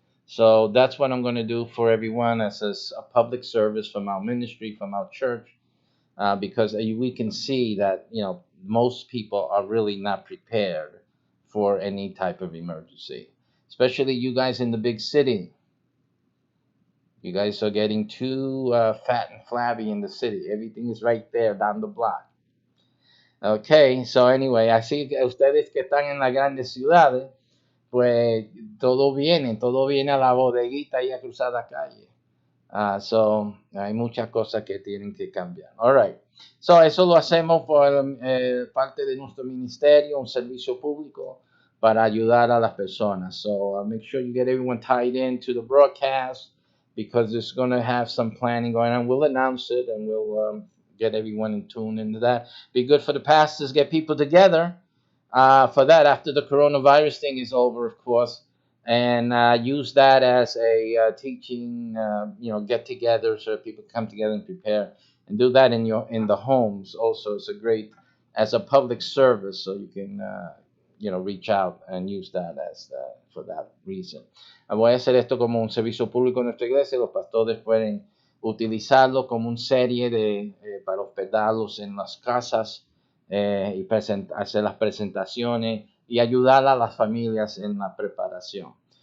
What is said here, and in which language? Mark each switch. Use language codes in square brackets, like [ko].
[en] So that's what I'm going to do for everyone as a public service from our ministry, from our church, because we can see that most people are really not prepared for any type of emergency, especially you guys in the big city. You guys are getting too fat and flabby in the city. Everything is right there down the block. Okay, so anyway, [es] así que ustedes que están en las grandes ciudades, pues todo viene a la bodeguita y a cruzar la calle. So hay muchas cosas que tienen que cambiar. [en] All right. [es] So eso lo hacemos por parte de nuestro ministerio, un servicio público para ayudar a las personas. [en] So make sure you get everyone tied into the broadcast because it's going to have some planning going on. We'll announce it and we'll get everyone in tune into that. Be good for the pastors, get people together for that after the coronavirus thing is over, of course, and use that as a teaching, get-together so that people come together and prepare, and do that in the homes. Also, it's a great as a public service, so you can reach out and use that as for that reason. [es] Voy a hacer esto como un servicio público en nuestra iglesia. Los pastores pueden utilizarlo como una serie para hospedarlos en las casas y hacer las presentaciones y ayudar a las familias en la preparación.